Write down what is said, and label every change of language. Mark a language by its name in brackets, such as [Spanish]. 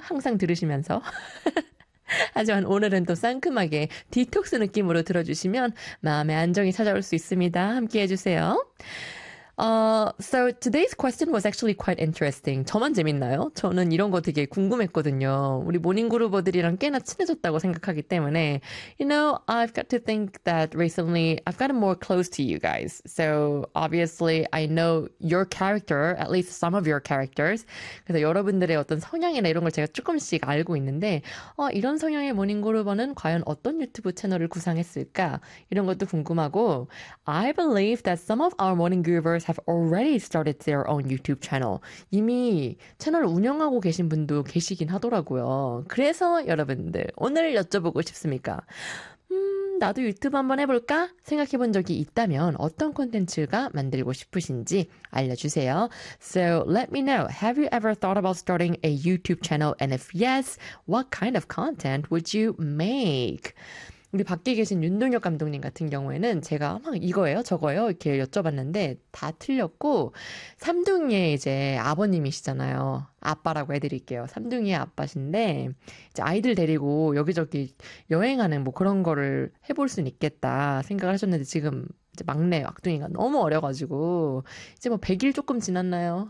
[Korean] 항상 들으시면서. 하지만 오늘은 또 상큼하게 디톡스 느낌으로 들어주시면 마음의 안정이 찾아올 수 있습니다. 함께 해주세요. [English] So today's question was actually quite interesting. [Korean] 저만 재밌나요? 저는 이런 거 되게 궁금했거든요. 우리 모닝그루버들이랑 꽤나 친해졌다고 생각하기 때문에. [English] You know, I've got to think that recently I've gotten more close to you guys. So obviously I know your character, at least some of your characters. [Korean] 그래서 여러분들의 어떤 성향이나 이런 걸 제가 조금씩 알고 있는데, 이런 성향의 모닝그루버는 과연 어떤 유튜브 채널을 구상했을까? 이런 것도 궁금하고, [English] I believe that some of our morning groovers have already started their own YouTube channel. [Korean] 이미 채널 운영하고 계신 분도 계시긴 하더라고요. 그래서 여러분들, 오늘 여쭤보고 싶습니까? 나도 유튜브 한번 해볼까? 생각해 본 적이 있다면 어떤 콘텐츠가 만들고 싶으신지 알려주세요. [English] So let me know. Have you ever thought about starting a YouTube channel? And if yes, what kind of content would you make? [Korean] 우리 밖에 계신 윤동혁 감독님 같은 경우에는 제가 막 이거예요, 저거예요 이렇게 여쭤봤는데 다 틀렸고 삼둥이의 이제 아버님이시잖아요. 아빠라고 해드릴게요. 삼둥이의 아빠신데 이제 아이들 데리고 여기저기 여행하는 뭐 그런 거를 해볼 수 있겠다 생각을 하셨는데 지금 이제 막내 막둥이가 너무 어려가지고 이제 뭐 100일 조금 지났나요?